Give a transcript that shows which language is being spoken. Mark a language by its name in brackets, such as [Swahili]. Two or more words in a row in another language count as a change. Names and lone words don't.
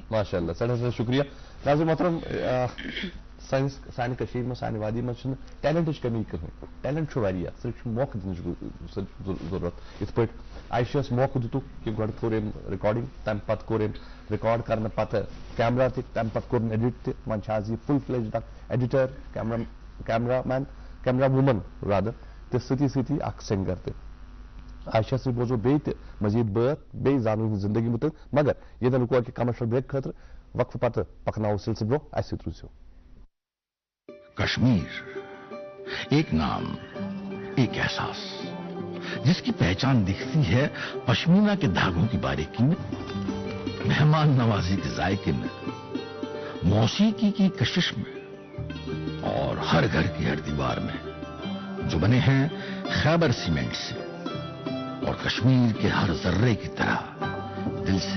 [Kashmiri] ماشاء اللہ سٮ۪ٹھاہ شُکریہ. ناظریٖن محترم سانہِ کٔشیٖرِ منٛز سانہِ وادی منٛز چھُنہٕ ٹیلنٹٕچ کمی کٕہٕنۍ ٹیلنٹ چھُ واریاہ صرف چھُ موقعہٕ دِنٕچ ضروٗرت یِتھ پٲٹھۍ عایشاہس موقعہٕ دِتُکھ کہِ گۄڈٕ کوٚر أمۍ رِکاڈِنٛگ تَمہِ پَتہٕ کوٚر أمۍ رِکاڈ کرنہٕ پَتہٕ کیمرا تہِ تَمہِ پَتہٕ کوٚرُن ایڈِٹ تہِ وۄنۍ چھِ آز یہِ [English] full fledged [Kashmiri] اکھ [English] editor camera man camera woman [Kashmiri] رادر تہٕ سۭتی سۭتی اکھ سِنگر تہِ. عایشہ سۭتۍ بوزو بیٚیہِ تہِ مزیٖد بٲتھ بیٚیہِ زانو یِہٕنٛز زندگی مُتعلِق مگر ییٚتٮ۪ن رُکو اَکہِ [English] commercial break [Kashmiri] خٲطرٕ وقفہٕ پتہٕ پکناوو سلسلہٕ برونٛہہ اَسہِ سۭتۍ روٗزِو. [Urdu] کشمیر ایک نام ایک احساس جس کی پہچان دکھتی ہے پشمینہ کے دھاگوں کی باریکی میں مہمان نوازی کے ذائقے میں موسیقی کی کشش میں اور ہر گھر کی ہر دیوار میں جو بنے ہیں خیبر سیمنٹ سے اور کشمیر کے ہر ذرے کی طرح دل سے.